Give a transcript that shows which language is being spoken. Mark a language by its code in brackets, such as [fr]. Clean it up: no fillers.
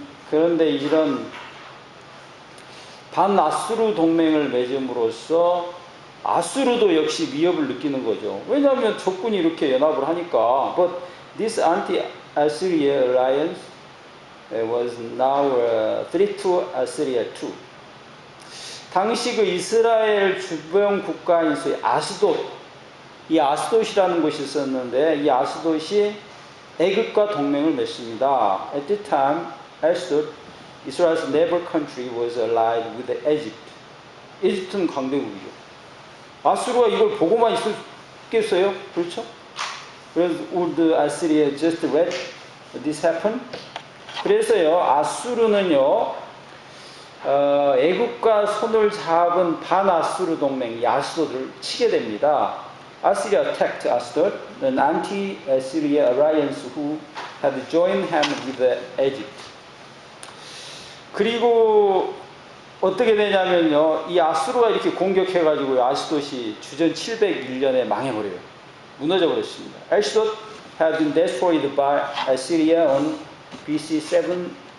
[ko] 그런데 이런 반아수르 동맹을 맺음으로써 아수르도 역시 위협을 느끼는 거죠. 왜냐하면 적군이 이렇게 연합을 하니까. [en] But this anti-Assyria alliance was now a threat to Assyria too. [ko] 당시 그 이스라엘 주변 국가인 소위 아스돗, 이 아스돗이라는 곳이 있었는데 이 아스돗이 애굽과 동맹을 맺습니다. [en] At the time, Ashdod, Israel's neighbor country, was allied with Egypt. [ko] 이집트는 강대국이죠. 아수르가 이걸 보고만 있었겠어요? 그렇죠? 그래서 [en] would Assyria just let this happen? [ko] 그래서요, 아수르는요, 애국과 손을 잡은 반아수르 동맹, 이 아스돗을 치게 됩니다. [en] Assyria attacked Ashdod, an anti-Assyria alliance who had joined hand with Egypt. [ko] 그리고 어떻게 되냐면요, 이 아수르가 이렇게 공격해가지고 아스돗이 주전 701년에 망해버려요. 무너져 버렸습니다. [en] Ashdod had been destroyed by Assyria on BC 701.